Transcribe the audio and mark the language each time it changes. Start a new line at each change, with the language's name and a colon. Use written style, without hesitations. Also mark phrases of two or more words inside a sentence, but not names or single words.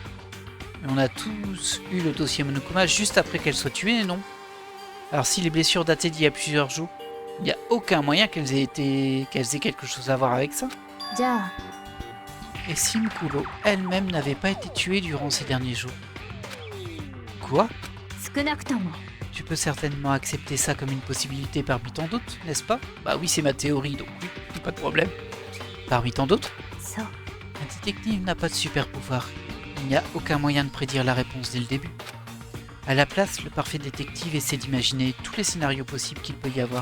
French: On a tous eu le dossier Monokuma juste après qu'elles soient tuées, non? Alors si les blessures dataient d'il y a plusieurs jours, il n'y a aucun moyen qu'elles aient quelque chose à voir avec ça. Et si Mukuro elle-même n'avait pas été tuée durant ces derniers jours? Quoi?
Japanese: 少なくとも
French: Tu peux certainement accepter ça comme une possibilité parmi tant d'autres, n'est-ce pas? Bah oui, c'est ma théorie, donc oui, pas de problème. Parmi tant d'autres?
Japanese: そう
French: Un détective n'a pas de super pouvoir. Il n'y a aucun moyen de prédire la réponse dès le début. À la place, le parfait détective essaie d'imaginer tous les scénarios possibles qu'il peut y avoir.